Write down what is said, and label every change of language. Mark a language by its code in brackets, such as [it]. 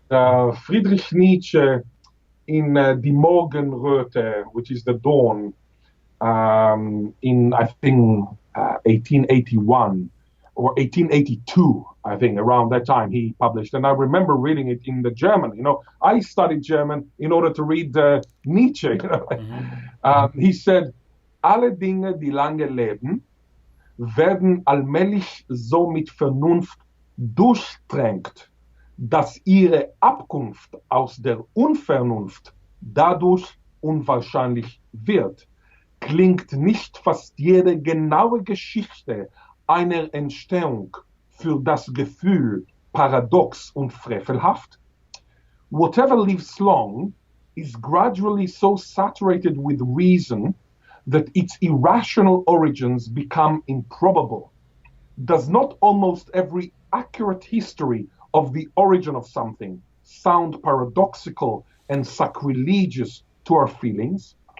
[en] And Friedrich Nietzsche in Die Morgenröte, which is the dawn, in I think 1881 or 1882, I think around that time he published. And I remember reading it in the German. You know, I studied German in order to read Nietzsche. You know? He said, [de] alle Dinge, die lange leben, werden allmählich so mit Vernunft durchdrängt, dass ihre Abkunft aus der Unvernunft dadurch unwahrscheinlich wird. Klingt nicht fast jede genaue Geschichte einer Entstehung für das Gefühl paradox und frevelhaft? [en] Whatever lives long is gradually so saturated with reason that its irrational origins become improbable. Does not almost every accurate history of the origin of something sound paradoxical and sacrilegious to our feelings?